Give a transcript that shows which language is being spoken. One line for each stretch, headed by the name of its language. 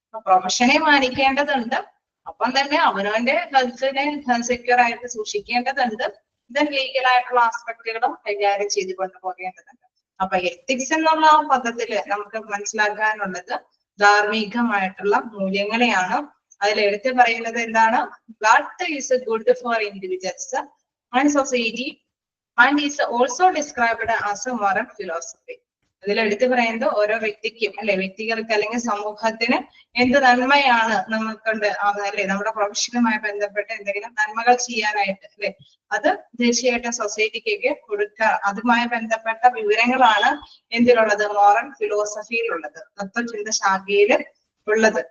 Malayalam: പ്രൊഫഷനെ മാനിക്കേണ്ടതുണ്ട്. അപ്പം തന്നെ അവനവന്റെ ഹെൽത്തിനെ സെക്യൂർ ആയിട്ട് സൂക്ഷിക്കേണ്ടതുണ്ട്. ദെൻ ലീഗൽ ആയിട്ടുള്ള ആസ്പെക്ടുകളും കൈകാര്യം ചെയ്ത് കൊണ്ടുപോകേണ്ടതുണ്ട്. അപ്പൊ എത്തിക്സ് എന്നുള്ള ആ പദത്തില് നമുക്ക് മനസ്സിലാക്കാനുള്ളത് ധാർമ്മികമായിട്ടുള്ള മൂല്യങ്ങളെയാണ്. അതിൽ എടുത്തു പറയുന്നത് എന്താണ്?
English: Blood is good for individuals and society and is also described as a moral philosophy.
Malayalam: ഇതിൽ എടുത്തു പറയുന്നത് ഓരോ വ്യക്തിക്കും അല്ലെ, വ്യക്തികൾക്ക് അല്ലെങ്കിൽ സമൂഹത്തിന് എന്ത് നന്മയാണ് നമുക്കുണ്ട് അല്ലെ, നമ്മുടെ പ്രൊഫഷനുമായി ബന്ധപ്പെട്ട് എന്തെങ്കിലും നന്മകൾ ചെയ്യാനായിട്ട് അല്ലെ, അത് തീർച്ചയായിട്ടും സൊസൈറ്റിക്കൊക്കെ കൊടുക്കുക. അതുമായി ബന്ധപ്പെട്ട വിവരങ്ങളാണ് എന്തിലുള്ളത്? മോറൽ ഫിലോസഫിയിലുള്ളത്, തത്വചിന്ത ശാഖയിൽ ഉള്ളത്.